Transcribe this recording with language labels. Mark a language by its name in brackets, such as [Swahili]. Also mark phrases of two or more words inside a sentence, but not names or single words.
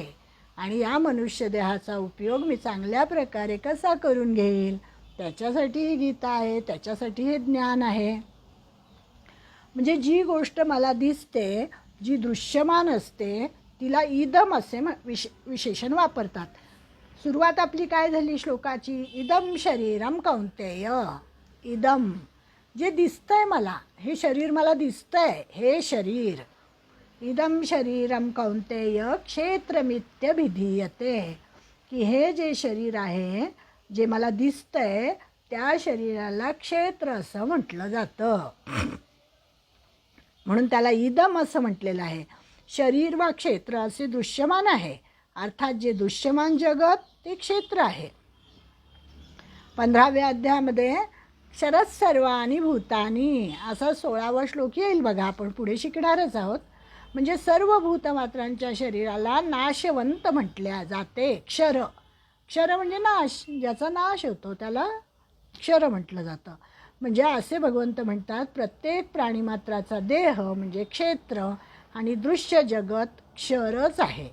[Marathi] आणि या मनुष्य देहाचा उपयोग मी चांगल्या प्रकारे कसा करून घेईल त्याच्यासाठी ही गीता आहे, त्याच्यासाठी हे ज्ञान आहे. म्हणजे जी गोष्ट मला दिसते, जी दृश्यमान असते, तिला इदम असे विशेषण वापरतात. सुरुवात आपली काय झाली श्लोकाची? [Sanskrit] इदम शरीरम कौंतेय. [Marathi] इदम जे दिसतंय मला, हे शरीर मला दिसतंय, हे शरीर. [Sanskrit] इदम शरीरम कौंतेय क्षेत्रमित्यभिधीयते. [Marathi] की हे जे शरीर आहे, जे मला दिसतंय, त्या शरीराला क्षेत्र असं म्हटलं जातं. म्हणून त्याला इदम असं म्हटलेलं आहे. शरीर वा क्षेत्र असे दृश्यमान आहे, अर्थात जे दृश्यमान जगत ते क्षेत्र आहे. 15व्या अध्यायामध्ये [Sanskrit] क्षरः सर्वाणि भूतानि [Marathi] असा 16वा श्लोक येईल बघा, आपण पुढे शिकणारच आहोत. म्हणजे सर्व भूतमात्रांच्या शरीराला नाशवंत म्हटल्या जाते. क्षर म्हणजे नाश, ज्याचा नाश होतो त्याला क्षर म्हटलं जातं. म्हणजे असे भगवंत म्हणतात प्रत्येक प्राणीमात्राचा देह म्हणजे क्षेत्र आणि दृश्य जगत क्षरच आहे.